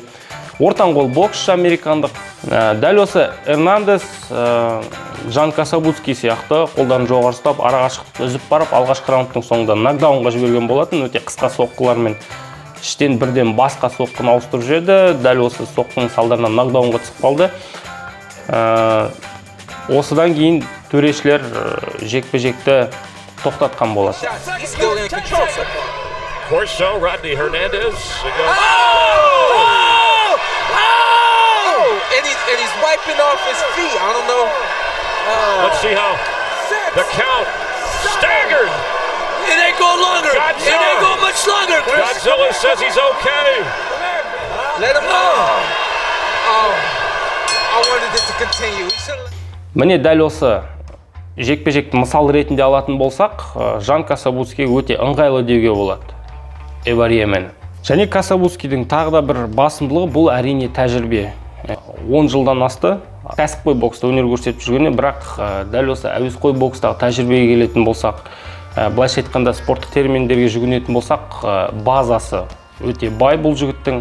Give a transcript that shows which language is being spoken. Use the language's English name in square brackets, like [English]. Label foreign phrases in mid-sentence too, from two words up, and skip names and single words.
[Kazakh] Ортан қол боксшы американдық. Дәл осы Хернандес Жан Касабудский сияқты қолдарын жоғары ұстап, арақашықтықты үзіп барып, алғашқы раундтың соңында нокдаунға жіберген болатын. Өте қысқа соққылармен іштен бірден басқа соққыны ауыстырып жіберді. Дәл осы соққының салдарынан нокдаунға түсіп қалды. Осыдан кейін төрешілер жекпе-жекті тоқтатқан болады. [English] And he's wiping off his feet. I don't know. Let's see how the count staggered. It ain't go longer. It ain't go much longer. Godzilla says he's okay. Let him go. Oh, I wanted it to continue. [Kazakh] Міне дәл осы жекпе-жекті мысал ретінде алатын болсақ, Жан Касабудский өте ыңғайлы деуге болады Ивариемені. Және Касабудскийдің тағы да бір басымдылығы бұл әрине тәжірибе. 10 жылдан асты кәсіпқой бокста өнер көрсетіп жүргеніне, бірақ дәл осы әуесқой бокстағы тәжірибеге келетін болсақ, былайша айтқанда спорттық терминдерге жүгінетін болсақ, базасы өте бай бұл жігіттің.